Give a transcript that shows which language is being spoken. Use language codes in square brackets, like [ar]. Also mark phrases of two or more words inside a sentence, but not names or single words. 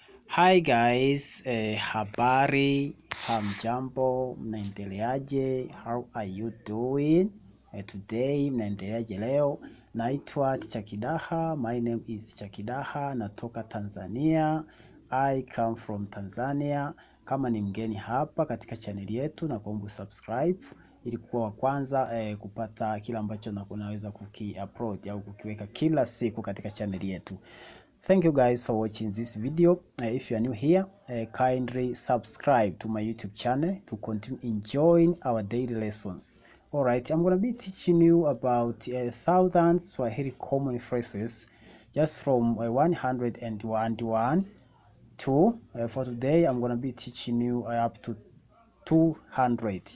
[en] Hi guys, [sw] habari, hamjambo, mnaendeleaje? [en] How are you doing? Today [sw] mnaendeleaje leo? Naitwa Teacher Kidaha. [en] My name is Teacher Kidaha. [sw] Natoka Tanzania. [en] I come from Tanzania. [sw] Kama ni mgeni hapa katika channel yetu, na kuomba subscribe ili kuwa wa kwanza kupata kila ambacho naweza kuki-upload au kukiweka kila siku katika channel yetu. [en] Thank you guys for watching this video. If you are new here, kindly subscribe to my YouTube channel to continue enjoying our daily lessons. Alright, I'm going to be teaching you about 1,000 Swahili common phrases just from 101 to for today I'm going to be teaching you up to 200.